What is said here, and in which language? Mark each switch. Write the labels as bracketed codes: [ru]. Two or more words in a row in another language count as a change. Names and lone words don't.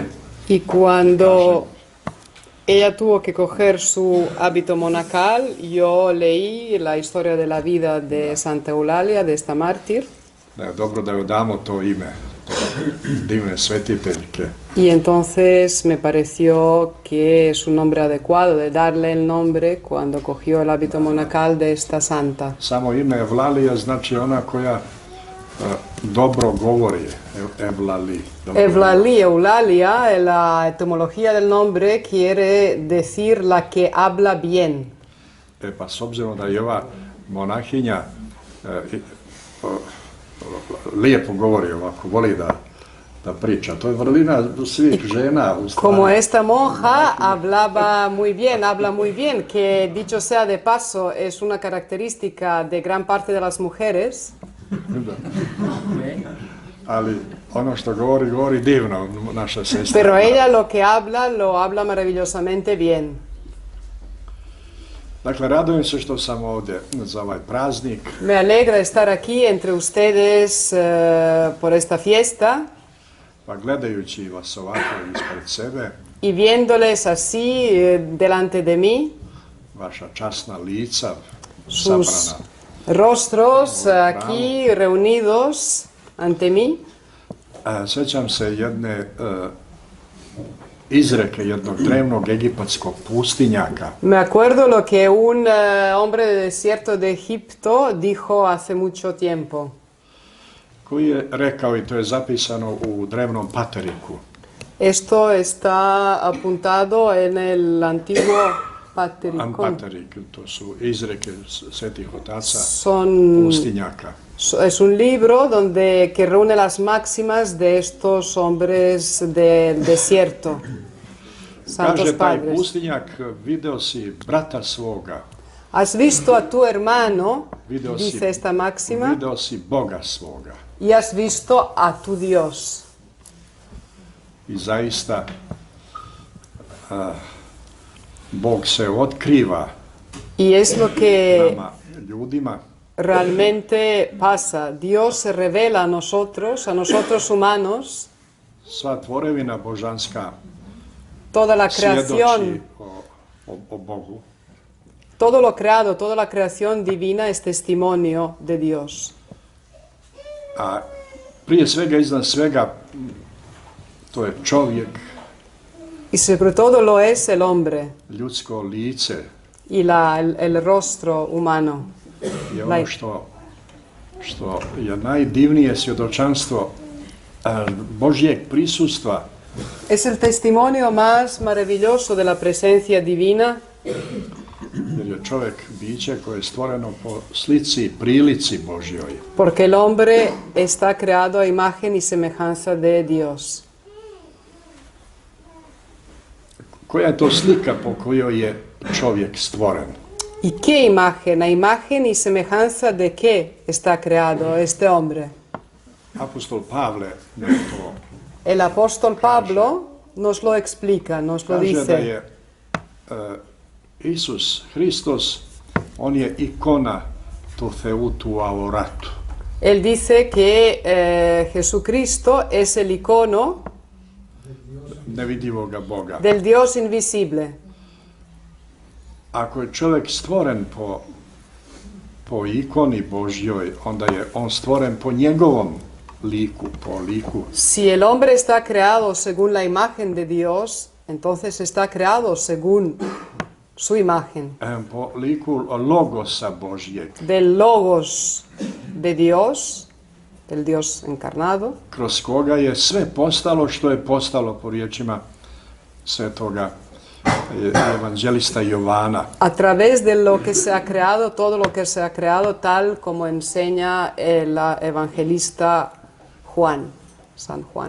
[es] Y cuando ella tuvo que coger su hábito monacal, yo leí la historia de la vida de Santa Eulalia, de esta mártir, [sr] Da je dobro da joj damo to ime, to divne svetiteljke. [es] y entonces me pareció que es un nombre adecuado de darle el nombre cuando cogió el hábito monacal de esta santa. [sr] Samo ime Evlalija znači ona koja dobro govori, Evlali. Evlalía, [es] Eulalia, la etimología del nombre quiere decir la que habla bien. [sr] Pa s obzirom da je ova monahinja lijepo govori ovako, voli da priča. To je vrlina svih žena u stvari. [es] Como esta monja hablaba muy bien, habla muy bien, que dicho sea de paso es una característica de gran parte de las mujeres. [sr] Da. Ali ono što govori, govori divno, naša sestra. [es] Pero ella lo que habla, lo habla maravillosamente bien. [sr] Dakle, radujem se što sam ovdje za ovaj praznik. [es] Me alegra estar aquí entre ustedes por esta fiesta [sr] Pa gledajući vas ovako ispred sebe, [es] y viéndoles así delante de mí, [sr] vaša časna lica, [es] sus [sr] sabrana. [es] rostros aquí reunidos ante mí. [sr] Sjećam se jedne izreke jednog drevnog egipatskog pustinjaka. [es] Me acuerdo lo que un hombre de desierto de Egipto dijo hace mucho tiempo. [sr] Koji je rekao, i to je zapisano u drevnom pateriku, [es] Esto está apuntado en el antiguo Patericón. [sr] Paterik, to su izreke svetih otaca [es] Son, [sr] pustinjaka. [es] es un libro que reúne las máximas de estos hombres del desierto, santos [sr] Kaže taj [es] padres. [sr] pustinjak, video si brata svoga, [es] Has visto a tu hermano, [sr] video [es] dice esta máxima, [sr] video si Boga svoga. [es] y has visto a tu Dios. [sr] I zaista Bog se otkriva [es] Y es lo que [sr] nama, ljudima, [es] realmente pasa. Dios se revela a nosotros humanos, [sr] sva tvorevina božanska [es] toda la [sr] svjedoči [es] creación, [sr] o Bogu. [es] todo lo creado, toda la creación divina es testimonio de Dios. [sr] A prije svega, iznad svega, to je čovjek, [es] Y sobre todo lo es el hombre [sr] ljudsko lice, [es] y el rostro humano. [sr] je ono što je najdivnije svjedočanstvo Božjeg prisustva. [es] Es el testimonio más maravilloso de la presencia divina, [sr] Jer je čovjek biće koje je stvoreno po slici i prilici Božjoj. [es] porque el hombre está creado a imagen y semejanza de Dios. [sr] Koja je to slika po kojoj je čovjek stvoren? [es] ¿Y qué imagen? A imagen y semejanza de qué está creado este hombre. [sr] Apostol Pavle nam to [es] El apóstol Pablo nos lo explica, nos lo [sr] kaže da [es] dice. [sr] je Isus Hristos, on je ikona [el] του Θεού του αοράτου. [es] Él dice que Jesucristo es el icono [sr] Nevidivoga Boga. [es] del Dios invisible. [sr] Ako je čovjek stvoren po ikoni Božjoj, onda je on stvoren po njegovom liku, po liku. [es] Si el hombre está creado según la imagen de Dios, entonces está creado según su imagen, [sr] Po liku logosa Božjeg, [es] del logos de Dios, del Dios encarnado, [sr] kroz koga je sve postalo što je postalo po riječima svetoga evanđelista Jovana. [es] a través de lo que se ha creado, todo lo que se ha creado, tal como enseña el evangelista Juan, San Juan.